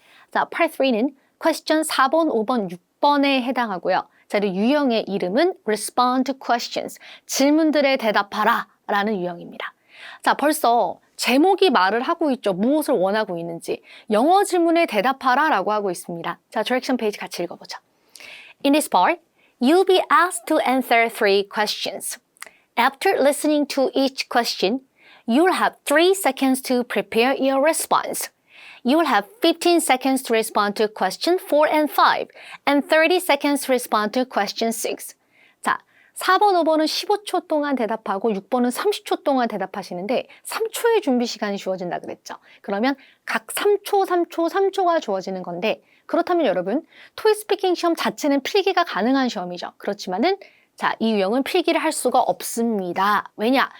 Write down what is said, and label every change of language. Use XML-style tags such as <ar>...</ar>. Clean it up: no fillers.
<ko>자, Part 3는 question 4번, 5번, 6번에 해당하고요. 자, 그리고 유형의 이름은 respond to questions, 질문들에 대답하라 라는 유형입니다. 자, 벌써 제목이 말을 하고 있죠. 무엇을 원하고 있는지. 영어 질문에 대답하라 라고 하고 있습니다. 자, direction 페이지 같이 읽어보죠.</ko> <en>In this part, you'll be asked to answer 3 questions. After listening to each question, you'll have 3 seconds to prepare your response. You will have 15 seconds to respond to question 4 and 5, and 30 seconds to respond to question 6.</en> <ko>자, 4번, 5번은 15초 동안 대답하고 6번은 30초 동안 대답하시는데 3초의 준비 시간이 주어진다 그랬죠. 그러면 각 3초, 3초, 3초가 주어지는 건데 그렇다면 여러분, 토익 스피킹 시험 자체는 필기가 가능한 시험이죠. 그렇지만은 자, 이 유형은 필기를 할 수가 없습니다. 왜냐?</ko>